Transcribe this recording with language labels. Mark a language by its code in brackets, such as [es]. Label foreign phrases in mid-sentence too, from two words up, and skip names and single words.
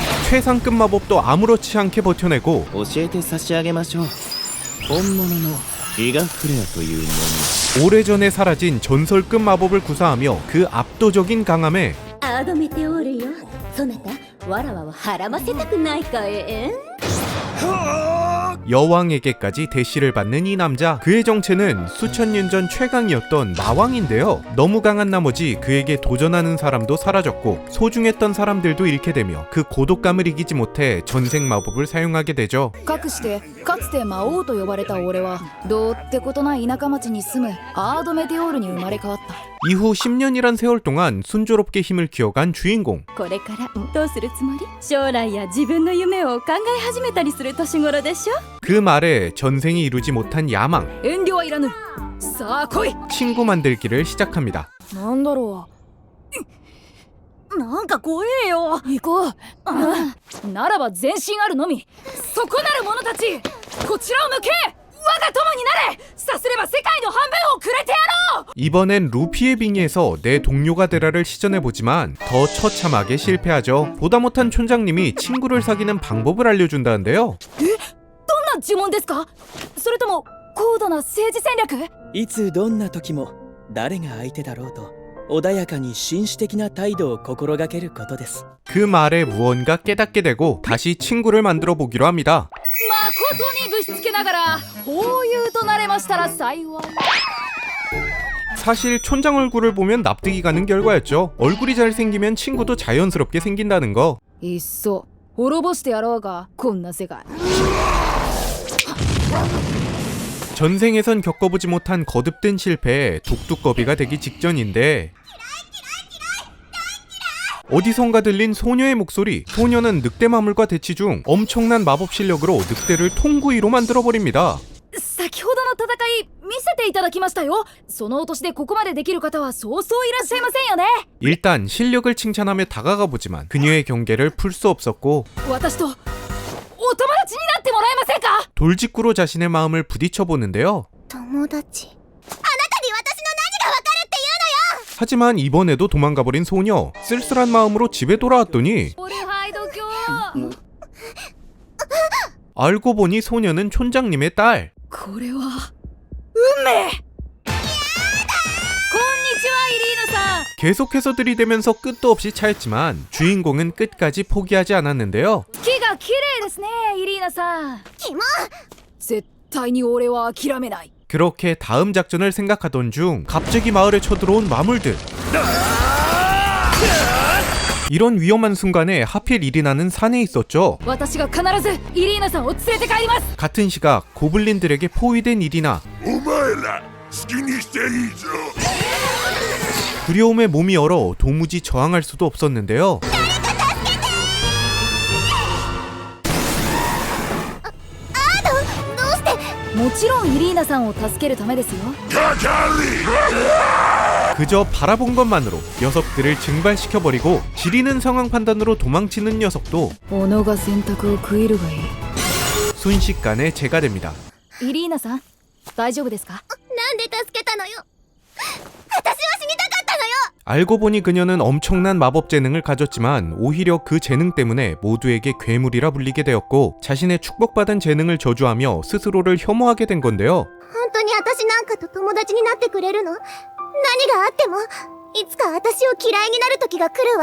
[ko] 최상급 마법도 아무렇지 않게 버텨내고 [ja] 教えて差し上げましょう。本物のイガフレアというもの。 [ko] 오래전에 사라진 전설급 마법을 구사하며 그 압도적인 강함에 [ja] アドメテオールよ。そなたわらわをはらませたくないかえ。 [ko] 여왕에게까지 대시를 받는 이 남자, 그의 정체는 수천 년 전 최강이었던 마왕인데요. 너무 강한 나머지 그에게 도전하는 사람도 사라졌고 소중했던 사람들도 잃게 되며 그 고독감을 이기지 못해 전생 마법을 사용하게 되죠. [ja] かくしてかつて魔王と呼ばれた俺はどうってことない田舎町に住むアードメテオールに生まれ変わった。 [ko] 이후 10년이란 세월 동안 순조롭게 힘을 키워간 주인공. [ja] これからどうするつもり？将来や自分の夢を考え始めたりする年頃でしょ。 [ko] 그 말에 전생이 이루지 못한 야망, [ja] 遠慮はいらぬ。さあ来い。 [ko] 친구 만들기를 시작합니다. [ja] なんだろなんか怖えよ。う。行こう。ならば全身あるのみ。そこなる者たち、こちらを向け。我が友になれ。さすれば世界の半分をくれてやろう。 [ko] 이번엔 루피의 빙의에서 내 동료가 되라를 시전해보지만 더 처참하게 실패하죠. 보다 못한 촌장님이 친구를 사귀는 방법을 알려준다는데요. [ja] どんな呪文ですか？それとも高度な政治戦略？いつどんな時も誰が相手だろうと穏やかに紳士的な態度を心がけることです。 [ko] 그 말에 무언가 깨닫게 되고 다시 친구를 만들어 보기로 합니다. [ja] 誠にぶしつけながら法友となれましたら幸い。 [ko] 사실 촌장 얼굴을 보면 납득이 가는 결과였죠. 얼굴이 잘생기면 친구도 자연스럽게 생긴다는 거. [ja] いっそ滅ぼしてやろうがこんな世界。 [ko] 전생에선 겪어보지 못한 거듭된 실패에 독두꺼비가 되기 직전인데 어디선가 들린 소녀의 목소리. 소녀는 늑대 마물과 대치 중 엄청난 마법 실력으로 늑대를 통구이로 만들어버립니다. [ja] 先ほどの戦い見せていただきましたよ。そのお年でここまでできる方はそうそういらっしゃいませんよね。 [ko] 일단 실력을 칭찬하며 다가가 보지만 그녀의 경계를 풀 수 없었고 [ja] 私とお友達になってもらえませんか？ [ko] 돌직구로 자신의 마음을 부딪혀 보는데요. [ja] 友達。 [ko] 하지만 이번에도 도망가버린 소녀. 쓸쓸한 마음으로 집에 돌아왔더니 [ja] 俺はい度胸。 [ko] 알고 보니 소녀는 촌장님의 딸. [ja] これは運命。こんにちはイリーナさん。 [ko] 계속해서 들이대면서 끝도 없이 차였지만 주인공은 끝까지 포기하지 않았는데요. [ja] 木が綺麗ですねイリーナさん。絶対に俺は諦めない。 [ko] 그렇게 다음 작전을 생각하던 중 갑자기 마을에 쳐들어온 마물들. 이런 위험한 순간에 하필 이리나는 산에 있었죠. [ja] 私が必ずイリーナさんを連れて帰ります。 [ko] 같은 시각 고블린들에게 포위된 이리나. [ja] お前ら好きにしていいぞ。 [ko] 두려움에 몸이 얼어 도무지 저항할 수도 없었는데요. [ja] もちろんイリーナさんを助けるためですよ。カカリ [ko] 그저 바라본 것만으로 녀석들을 증발시켜버리고 지리는 상황 판단으로 도망치는 녀석도 [ja] 己が選択を食いるがいい。 [ko] 순식간에 제가 됩니다. [ja] イリーナさん大丈夫ですか？なんで助けたのよ。私は死にたかったのよ。 [ko] 알고 보니 그녀는 엄청난 마법 재능을 가졌지만 오히려 그 재능 때문에 모두에게 괴물이라 불리게 되었고 자신의 축복받은 재능을 저주하며 스스로를 혐오하게 된 건데요. [ja] 本当に私なんかと友達になってくれるの？何があってもいつか私を嫌いになる時が来るわ。